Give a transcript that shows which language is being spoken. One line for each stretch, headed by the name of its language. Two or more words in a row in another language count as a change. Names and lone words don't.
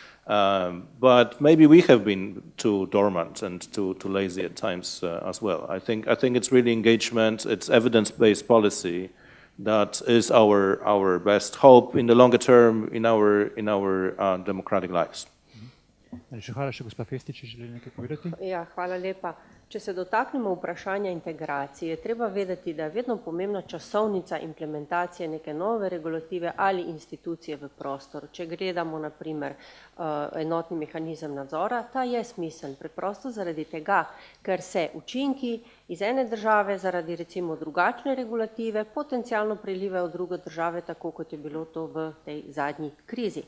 English: But maybe we have been too dormant and too lazy at times as well. I think it's really engagement, it's evidence-based policy that is our best hope in the longer term in our democratic lives.
Slovenian: Najlepša hvala, še gospa Festi, če želi nekaj povedati. Ja, hvala lepa. Če se dotaknemo vprašanja integracije, treba vedeti, da je vedno pomembna časovnica implementacije neke nove regulative ali institucije v prostor. Če gledamo na primer enotni mehanizem nadzora, ta je smiseln, preprosto zaradi tega, ker se učinki iz ene države zaradi recimo drugačne regulative potencialno prelivajo v druge države, tako kot je bilo to v tej zadnji krizi.